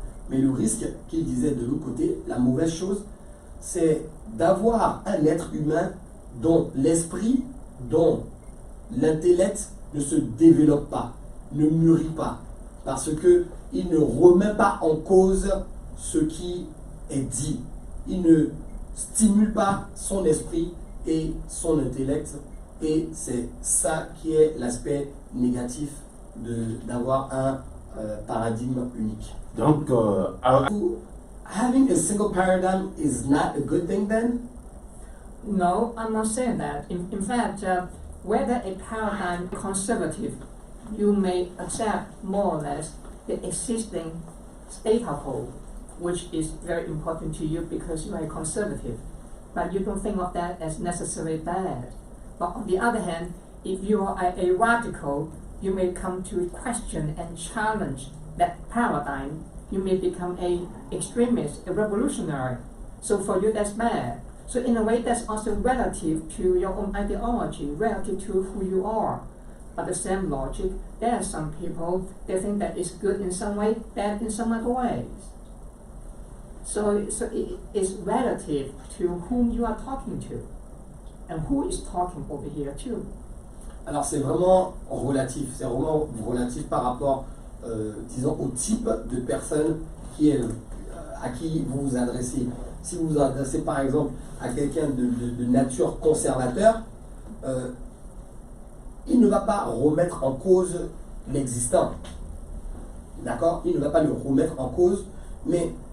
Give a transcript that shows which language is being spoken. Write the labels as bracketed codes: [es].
[fr] Mais le risque, qu'il disait de l'autre côté, la mauvaise chose, c'est d'avoir un être humain dont l'esprit, dont l'intellect ne se développe pas, ne mûrit pas, parce qu'il ne remet pas en cause ce qui est dit. Il ne stimule pas son esprit et son intellect, et c'est ça qui est l'aspect négatif d'avoir un paradigme unique. Donc, [en] having a single paradigm is not a good thing then? No, I'm not saying that. In fact, whether a paradigm is conservative, you may accept more or less the existing status quo, which is very important to you because you are a conservative. But you don't think of that as necessarily bad. But on the other hand, if you are a radical, you may come to question and challenge that paradigm. You may become an extremist, a revolutionary. So for you, that's bad. So in a way, that's also relative to your own ideology, relative to who you are. But the same logic, there are some people, they think that it's good in some way, bad in some other ways. So it is relative to whom you are talking to, and who is talking over here too. [fr] Alors c'est vraiment relatif par rapport, disons, au type de personne à qui vous vous adressez. Si vous vous adressez par exemple à quelqu'un de nature conservateur, il ne va pas remettre en cause l'existant. D'accord? Il ne va pas le remettre en cause, mais